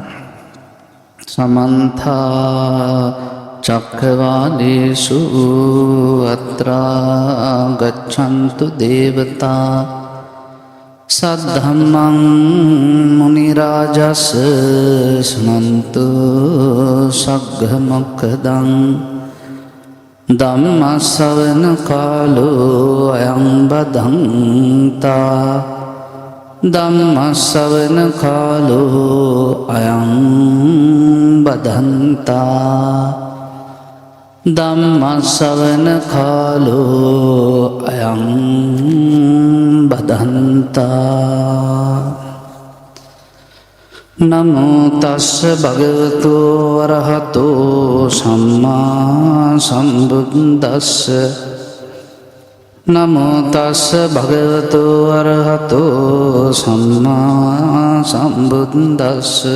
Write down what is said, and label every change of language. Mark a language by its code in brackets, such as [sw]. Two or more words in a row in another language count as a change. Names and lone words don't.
[pi] समन्था चक्रवालेषु अत्रा गच्छन्तु देवता सद्धम्मं मुनिराजस् शृण्वन्तु सग्घमोक्खदं धम्मश्रवण कालो अयं बधन्ता ධම්මස්සවන කාලෝ අයං බදන්තා ධම්මස්සවන කාලෝ අයං බදන්තා නමෝ තස්ස භගවතු වරහතෝ සම්මා සම්බුද්දස්ස නමෝ තස්ස භගවතු අරහතෝ සම්මා සම්බුද්දස්ස